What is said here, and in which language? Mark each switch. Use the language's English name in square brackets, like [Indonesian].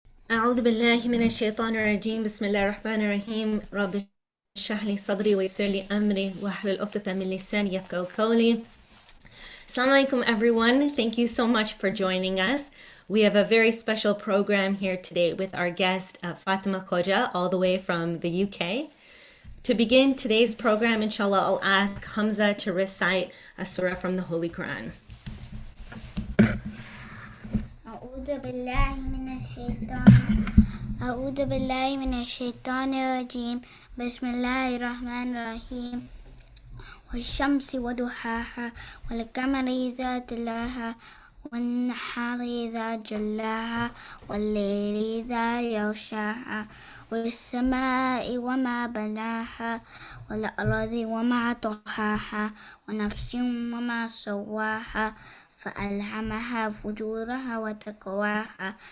[Arabic] أعوذ بالله من الشيطان الرجيم بسم الله الرحمن الرحيم رب اشرح لي صدري ويسر لي أمري واحلل عقدة من لساني يفقهوا قولي. Assalamu alaikum everyone. [English] Thank you so much for joining us. We have a very special program here today with our guest Fatima Khoja all the way from the UK. To begin today's program, inshallah, I'll ask Hamza to recite a surah from the Holy Quran. [Arabic] أعوذ بالله من الشيطان أعوذ بالله من الشيطان الرجيم بسم الله الرحمن الرحيم والشمس وضحاها والقمر إذا تلاها والنهار إذا جلاها والليل إذا يغشاها والسماء وما بناها والأرض وما طحاها ونفس وما سواها فألهمها فجورها وتقواها